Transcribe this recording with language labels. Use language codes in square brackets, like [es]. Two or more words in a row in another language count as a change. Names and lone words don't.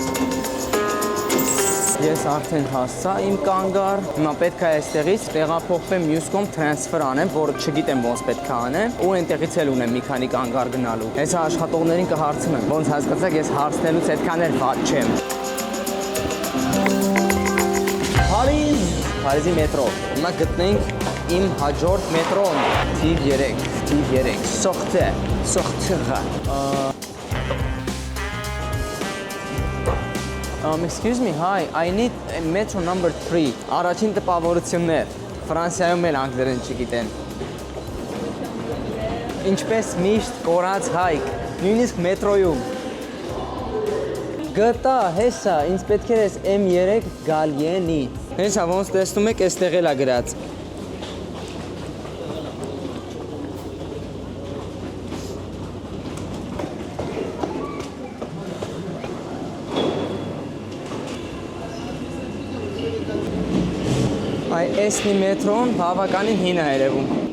[hy] Ես արդեն հասա իմ կանգար, հիմա պետք է այստեղից տեղափոխվեմ մյուս կողմ տրանսֆեր անեմ, որը չգիտեմ ոնց պետք է անեմ, ու այնտեղից էլ ունեմ մի քանի կանգար գնալու։ Այս աշխատողներին կհարցնեմ, ոնց հասկացաք, ես հարցնելուց այդքան էլ վատ չեմ։ Փարիզի մետրո։ Հիմա գտնենք իմ հաջորդ մետրոն, թիվ 3, Sortir։ [en] Excuse me, hi, I need metro number 3, [hy] առաջին տպավորություններ, Ֆրանսիայում էլ անգլերեն չգիտեն։ Ինչպես միշտ կորած հայք, նույնիսկ մետրոյում։ Գտա, հեսա, ինձ պետք էր ես M3 Գալիենի։ Հեսա, ոնց տեսնում եք, այստեղ էլ է գրած։ Էսնի մետրոն բավականին հին է երևում։